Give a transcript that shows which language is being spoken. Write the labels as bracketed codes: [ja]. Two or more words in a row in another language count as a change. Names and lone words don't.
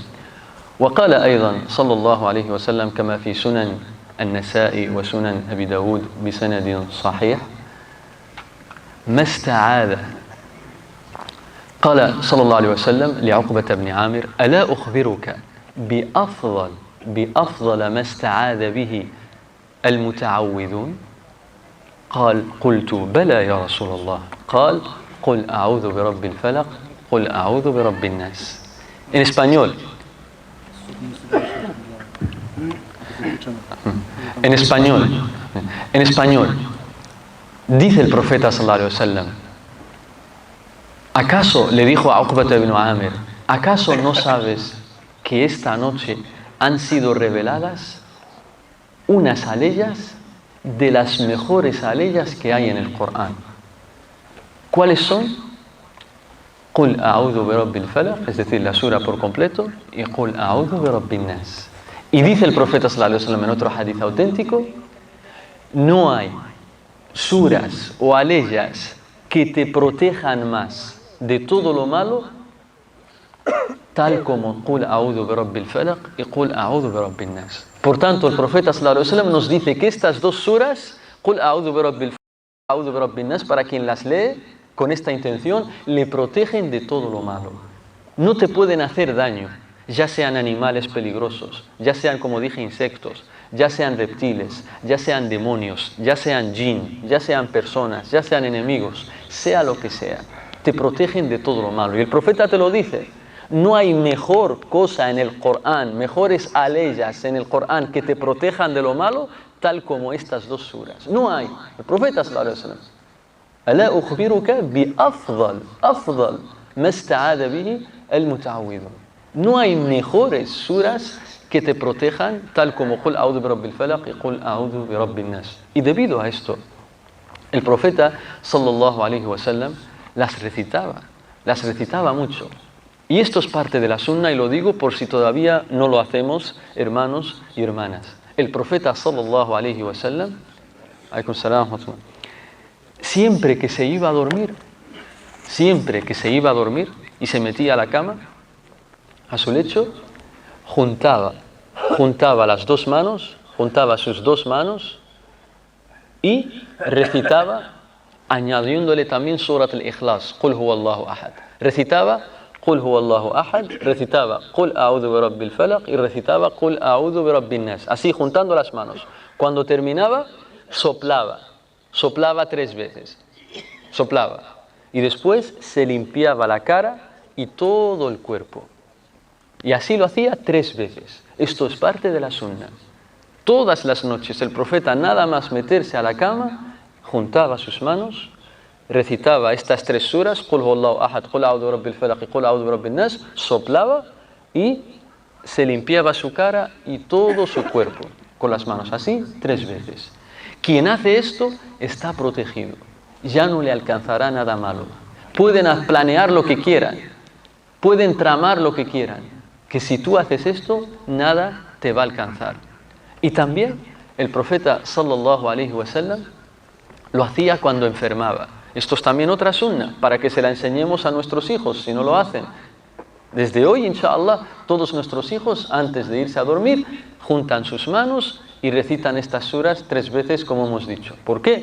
[ar] وقال أيضا صلى الله عليه وسلم كما في سنن النسائي وسنن أبي داود بسند صحيح ما استعاذ قال صلى الله عليه وسلم لعقبة بن عامر ألا أخبرك بأفضل ما استعاذ به المتعوذون قال قلت بلى يا رسول الله قال قل أعوذ برب الفلق قل أعوذ برب الناس. [es] En español, en español, dice el profeta [ar] صلى الله عليه وسلم, [es] ¿acaso le dijo a Uqbat ibn Amir, acaso no sabes que esta noche han sido reveladas unas aleyas de las mejores aleyas que hay en el Corán? ¿Cuáles son? [ar] قل أعوذ برب الفلق, [es] es decir, la sura por completo, y [ar] قل أعوذ برب الناس. [es] Y dice el profeta [ar] صلى الله عليه وسلم [es] en otro hadith auténtico, no hay suras o aleyas que te protejan más de todo lo malo, tal como [ar] قل أعوذ برب الفلق [es] y [ar] قل أعوذ برب الناس. [es] Por tanto, el profeta [ar] صلى الله عليه وسلم [es] nos dice que estas dos suras, [ar] قل أعوذ برب الفلق، أعوذ برب الناس, [es] para quien las lee con esta intención, le protegen de todo lo malo. No te pueden hacer daño, ya sean animales peligrosos, ya sean, como dije, insectos, ya sean reptiles, ya sean demonios, ya sean jinn, ya sean personas, ya sean enemigos, sea lo que sea, te protegen de todo lo malo. Y el profeta te lo dice, no hay mejor cosa en el Corán, mejores aleyas en el Corán que te protejan de lo malo, tal como estas dos suras. No hay. El profeta [ar] صلى الله عليه وسلم, ألا أخبرك بأفضل ما استعاذ به المتعوذون. [es] No hay mejores suras que te protejan, tal como [ar] قل أعوذ برب الفلق [es] y [ar] قل أعوذ برب الناس. [es] Y debido a esto, el profeta [ar] صلى الله عليه وسلم [es] las recitaba mucho. Y esto es parte de la sunna, y lo digo por si todavía no lo hacemos, hermanos y hermanas. El profeta [ar] صلى الله عليه وسلم, عليكم السلام, [es] siempre que se iba a dormir y se metía a la cama, a su lecho, juntaba las dos manos, juntaba sus dos manos y recitaba, añadiéndole también Surat al-Ikhlas, [ar] قل هو الله أحد. [es] Recitaba [ar] قل هو الله أحد, [es] recitaba [ar] قل أعوذ برب الفلق [es] y recitaba [ar] قل أعوذ برب الناس. [es] Así, juntando las manos. Cuando terminaba, soplaba 3 veces, soplaba, y después se limpiaba la cara y todo el cuerpo, y así lo hacía 3 veces. Esto es parte de la sunna. Todas las noches el profeta, nada más meterse a la cama, juntaba sus manos, recitaba estas 3 suras, [ar] قل هو الله أحد, قل أعوذ برب الفلق [es] y [ar] قل أعوذ برب الناس, [es] soplaba y se limpiaba su cara y todo su cuerpo con las manos, así 3 veces. Quien hace esto está protegido, ya no le alcanzará nada malo. Pueden planear lo que quieran, pueden tramar lo que quieran, que si tú haces esto, nada te va a alcanzar. Y también el profeta [ar] صلى الله عليه وسلم [es] lo hacía cuando enfermaba. Esto es también otra sunna, para que se la enseñemos a nuestros hijos, si no lo hacen. Desde hoy, inshallah, todos nuestros hijos, antes de irse a dormir, juntan sus manos y recitan estas suras 3 veces, como hemos dicho. ¿Por qué?